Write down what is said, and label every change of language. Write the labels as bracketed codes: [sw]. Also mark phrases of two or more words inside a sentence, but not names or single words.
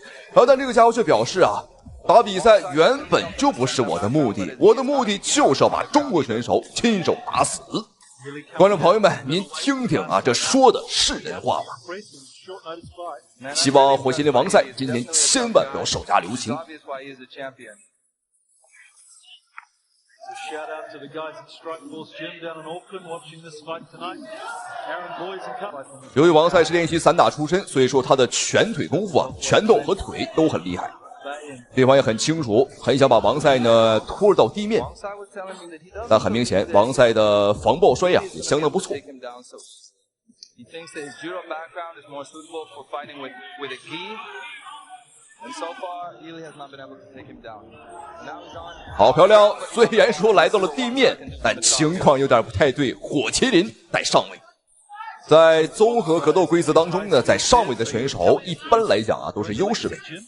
[zh] 但這個家伙卻表示啊，打比賽原本就不是我的目的，我的目的就是要把中國選手親手打死。觀眾朋友們，您聽聽啊，這說的是人話嗎？希望火麒麟王賽今天千萬不要手下留情。 [en] Shout out to the guys at Strikeforce Gym down in Auckland watching this fight tonight. Aaron Boys and Cup. [zh] 由於王賽是練習散打出身，所以說他的拳腿功夫啊，拳頭和腿都很厲害。對方也很清楚，很想把王賽呢拖到地面，但很明顯，王賽的防抱摔呀也相當不錯。好漂亮！雖然說來到了地面，但情況有點不太對。火麒麟在上位，在綜合格鬥規則當中呢，在上位的選手一般來講啊都是優勢位。